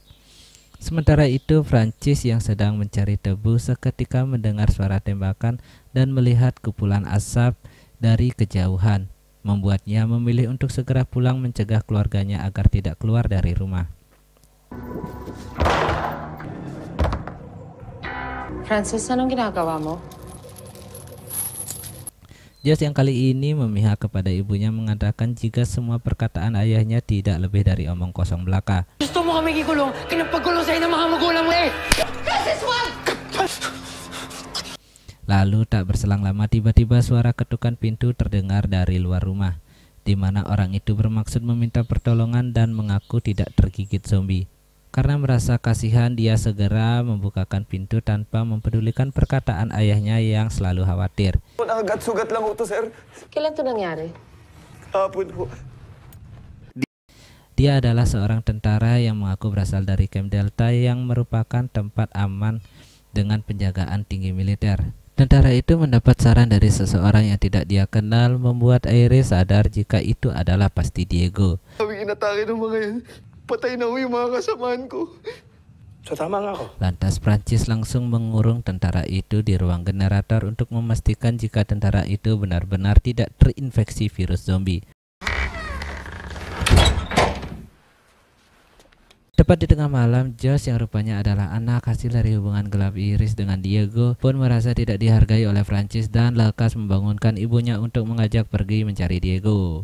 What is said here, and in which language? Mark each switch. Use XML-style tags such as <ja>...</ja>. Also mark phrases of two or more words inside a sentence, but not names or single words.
<id>Sementara itu, Prancis yang sedang mencari tebu seketika mendengar suara tembakan dan melihat kepulan asap dari kejauhan, membuatnya memilih untuk segera pulang mencegah keluarganya agar tidak keluar dari rumah.</id> <tl>Francis, anong ginagawa mo?</tl> <id>Josh yang kali ini memihak kepada ibunya mengatakan jika semua perkataan ayahnya tidak lebih dari omong kosong belaka.</id> <tl>Gusto mo kami ikulong? Kinapagkulong sa'yo ng mga magulang mo eh!</tl> <id>Lalu tak berselang lama tiba-tiba suara ketukan pintu terdengar dari luar rumah, di mana orang itu bermaksud meminta pertolongan dan mengaku tidak tergigit zombie. Karena merasa kasihan, dia segera membukakan pintu tanpa mempedulikan perkataan ayahnya yang selalu khawatir.</id> <tl>Nakagat-sugat lang ho to, sir. Kailan to nangyari? Hapon ho.</tl> <id>Dia adalah seorang tentara yang mengaku berasal dari Camp Delta yang merupakan tempat aman dengan penjagaan tinggi militer. Tentara itu mendapat saran dari seseorang yang tidak dia kenal, membuat Iris sadar jika itu adalah pasti Diego.</id> <tl>Kami inatake ng mga yan. Patay na yung mga kasamaan ko. So tama nga ako.</tl> <id>Lantas Prancis langsung mengurung tentara itu di ruang generator untuk memastikan jika tentara itu benar-benar tidak terinfeksi virus zombie. Tepat di tengah malam, Josh yang rupanya adalah anak hasil dari hubungan gelap Iris dengan Diego pun merasa tidak dihargai oleh Prancis dan lekas membangunkan ibunya untuk mengajak pergi mencari Diego.</id>